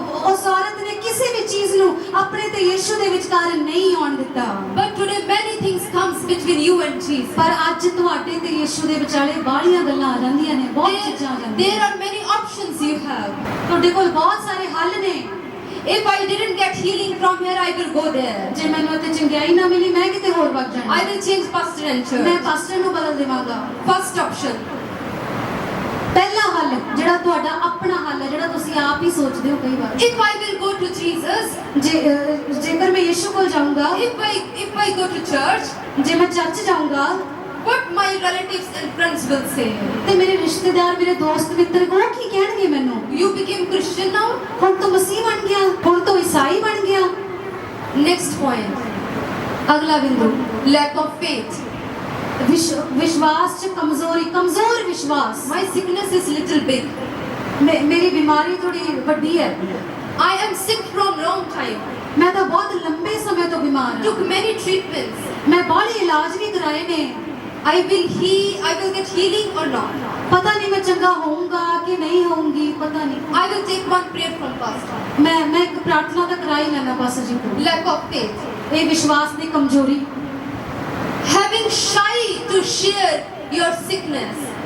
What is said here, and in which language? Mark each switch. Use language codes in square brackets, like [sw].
[pa] ਉਸ ਔਰਤ ਨੇ ਕਿਸੇ ਵੀ ਚੀਜ਼ ਨੂੰ ਆਪਣੇ ਤੇ ਯਿਸੂ ਦੇ ਵਿਚਕਾਰ ਨਹੀਂ ਆਉਣ ਦਿੱਤਾ। [en] But today many things comes between you and Jesus. [pa] ਪਰ ਅੱਜ ਤੁਹਾਡੇ ਤੇ ਯਿਸੂ ਦੇ ਵਿਚਾਲੇ ਬਾਹਲੀਆਂ ਗੱਲਾਂ ਆ ਜਾਂਦੀਆਂ ਨੇ, ਬਹੁਤ ਚੀਜ਼ਾਂ ਆ ਜਾਂਦੀਆਂ। [en] There are many options you have. [pa] ਤੁਹਾਡੇ ਕੋਲ ਬਹੁਤ ਸਾਰੇ ਹੱਲ ਨੇ। [en] If I didn't get healing from here, I will go there. [pa] ਜੇ ਮੈਨੂੰ ਇੱਥੇ ਚੰਗਿਆਈ ਨਾ ਮਿਲੀ ਮੈਂ ਕਿਤੇ ਹੋਰ ਵਗ ਜਾਣਾ। [en] I will change pastor and [pa] ਮੈਂ [en] church. [pa] ਪਾਸਟਰ ਨੂੰ ਬਦਲ ਦੇਵਾਂਗਾ। [en] First option. [pa] ਪਹਿਲਾ ਹੱਲ ਜਿਹੜਾ ਤੁਹਾਡਾ ਆਪਣਾ ਹੱਲ ਹੈ, ਜਿਹੜਾ ਤੁਸੀਂ ਆਪ ਹੀ ਸੋਚਦੇ ਹੋ ਕਈ ਵਾਰ। [en] If I will go to Jesus, [pa] ਜੇਕਰ ਮੈਂ ਯਿਸੂ ਕੋਲ ਜਾਊਂਗਾ, [en] if I go to church, [pa] ਜੇ ਮੈਂ ਚਰਚ ਜਾਊਂਗਾ, [en] what my relatives and friends will say? [pa] ਤੇ ਮੇਰੇ ਰਿਸ਼ਤੇਦਾਰ, ਮੇਰੇ ਦੋਸਤ ਮਿੱਤਰ ਉਹ ਕੀ ਕਹਿਣਗੇ ਮੈਨੂੰ? [en] You became Christian now? [pa] ਹੁਣ ਤੂੰ ਮਸੀਹ ਬਣ ਗਿਆ, ਹੁਣ ਤੂੰ ਈਸਾਈ ਬਣ ਗਿਆ। [en] Next point. [pa] ਅਗਲਾ ਬਿੰਦੂ, [en] Lack of faith. [pa] ਵਿਸ਼ਵਾਸ ਚ ਕਮਜ਼ੋਰੀ, ਕਮਜ਼ੋਰ ਵਿਸ਼ਵਾਸ। [en] My sickness is little big. [pa] ਮੇਰੀ ਬਿਮਾਰੀ ਥੋੜੀ ਵੱਡੀ ਹੈ। [en] I am sick from long time. [pa] ਮੈਂ ਤਾਂ ਬਹੁਤ ਲੰਬੇ ਸਮੇਂ ਤੋਂ ਬਿਮਾਰ ਹਾਂ। [en] Took many treatments. [pa] ਮੈਂ ਬਾਹਲੇ ਇਲਾਜ ਵੀ ਕਰਾਏ ਨੇ। [en] I will get healing or not. [pa] ਪਤਾ ਨਹੀਂ ਮੈਂ ਚੰਗਾ ਹੋਊਂਗਾ ਕਿ ਨਹੀਂ ਹੋਊਂਗੀ, ਪਤਾ ਨਹੀਂ। [en] I will take one prayer from pastor. [pa] ਮੈਂ ਇੱਕ ਪ੍ਰਾਰਥਨਾ ਤਾਂ ਕਰਾ ਹੀ ਲੈਣਾ ਬਸ ਜੀ ਤੋਂ। [en] Lack of faith. [pa] ਇਹ ਵਿਸ਼ਵਾਸ ਦੀ ਕਮਜ਼ੋਰੀ। [en] Having shy to share your sickness.